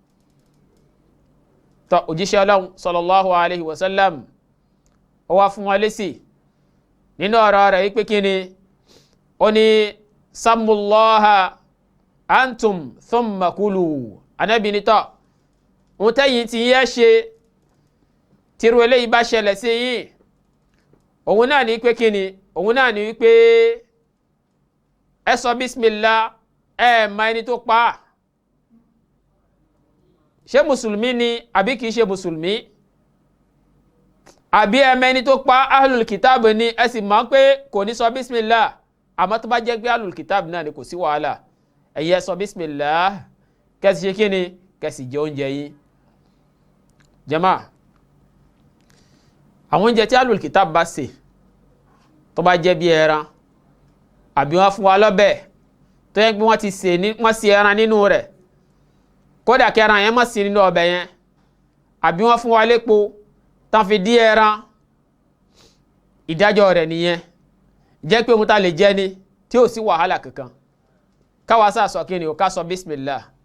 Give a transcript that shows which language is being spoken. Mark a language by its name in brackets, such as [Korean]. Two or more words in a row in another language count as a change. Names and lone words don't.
[Yoruba] tó òjíṣẹ́ Ọlọ́hun [Arabic] صلى الله عليه وسلم [Yoruba] ó wá fún wọn lésì nínú ọ̀rọ̀ rẹ̀ wípé kí ni ó ní [Arabic] سموا الله أنتم ثم كلوا [Yoruba] Ànábì ní tọ́ òun tẹ́yìn tí yẹ́ ṣe tírú eléyìí bá ṣẹlẹ̀ sí yín òun náà ní pé kí ni òun náà ní wípé ẹ sọ bísmìlá ẹ ma ẹni tó pa ṣé mùsùlùmí ni àbí kìí ṣe mùsùlùmí àbí ẹmẹ ẹni tó pa [Arabic] أهل الكتاب [Yoruba] ni ẹ sì mọ̀ pé kò ní sọ bísmìlá àmọ́ tó bá jẹ́ pé [Arabic] أهل الكتاب [Yoruba] náà ni kò sí wàhálà ẹ̀yẹ sọ bísmìlá kẹsì ṣe kí ni kẹsì jẹ oúnjẹ yìí. jàmáà àwọn oúnjẹ tí [Arabic] أهل الكتاب [Yoruba] bá ṣe tó bá jẹ́ bí ẹran àbí wọ́n fún wa lọ́bẹ̀ tó yẹ pé wọ́n ṣe ẹran nínú rẹ̀ kódà kí ẹran yẹn má sí nínú ọbẹ̀ yẹn àbí wọ́n fún wa lépo tán fi dí ẹran ìdájọ́ rẹ̀ nìyẹn jẹ́ pé ohun tá lè jẹ ni tí ò sí wàhálà kankan káwa sá sọ kí ni ò ká sọ bismillah.